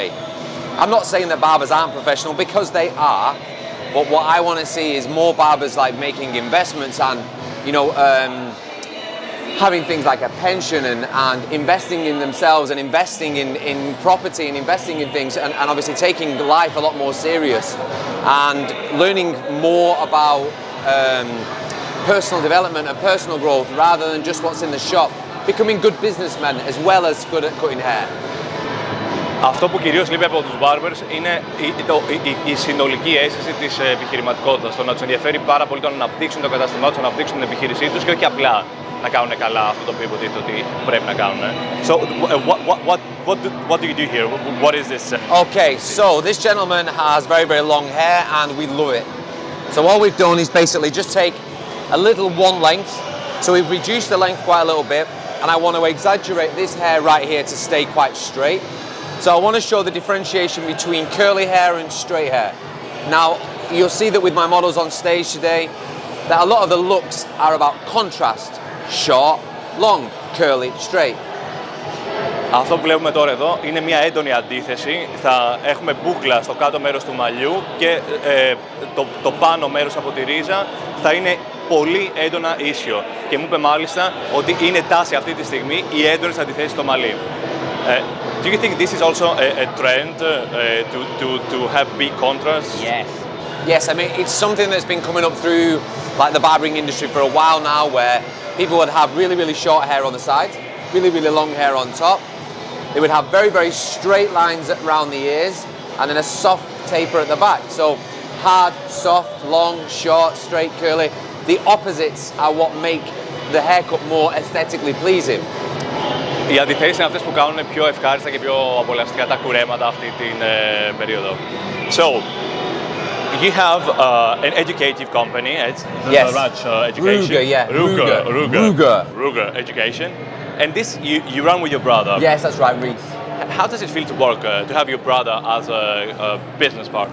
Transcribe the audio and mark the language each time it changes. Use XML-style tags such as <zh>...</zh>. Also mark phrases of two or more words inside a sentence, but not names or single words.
<en>I'm not saying that barbers aren't professional, because they are, but what I want to see is more barbers making investments and, having things like a pension and investing in themselves and investing in property and investing in things, and obviously taking life a lot more serious and learning more about personal development and personal growth rather than just what's in the shop, becoming good businessmen as well as good at cutting hair.</en> <el>Αυτό που κυρίως λείπει από τους barbers είναι η συνολική αίσθηση της επιχειρηματικότητας. Το να τους ενδιαφέρει πάρα πολύ το να αναπτύξουν το κατάστημά τους, να αναπτύξουν την επιχείρησή τους και όχι απλά να κάνουν καλά αυτό το οποίο υποτίθεται ότι πρέπει να κάνουν.</el> <en>So, what do you do here? What is this? Okay, so this gentleman has very, very long hair and we love it. So what we've done is basically just take a little one length. So we've reduced the length quite a little bit and I want to exaggerate this hair right here to stay quite straight. So I want to show the differentiation between curly hair and straight hair. Now, you'll see that with my models on stage today, that a lot of the looks are about contrast. Short, long, curly, straight.</en> <el>Αυτό που βλέπουμε τώρα εδώ είναι μια έντονη αντίθεση. Θα έχουμε μπούκλα στο κάτω μέρος του μαλλιού και το πάνω μέρος από τη ρίζα θα είναι πολύ έντονα ίσιο. Και μου είπε μάλιστα ότι είναι τάση αυτή τη στιγμή οι έντονες αντιθέσεις στο μαλλί.</el> <en>Do you think this is also a trend to have big contrasts? Yes. Yes, I mean, it's something that's been coming up through like the barbering industry for a while now where people would have really, really short hair on the sides, really, really long hair on top. They would have very, very straight lines around the ears and then a soft taper at the back. So hard, soft, long, short, straight, curly. The opposites are what make the haircut more aesthetically pleasing.</en> <el>Οι αντιθέσεις είναι αυτές που κάνουν πιο ευχάριστα και πιο απολαυστικά τα κουρέματα αυτή την περίοδο.</el> <en>So, you have an educative company, it's Yes. Education. Ruger, yeah. Ruger Education. And this you run with your brother. Yes, that's right, Reese. How does it feel to work, to have your brother as a business partner?</en>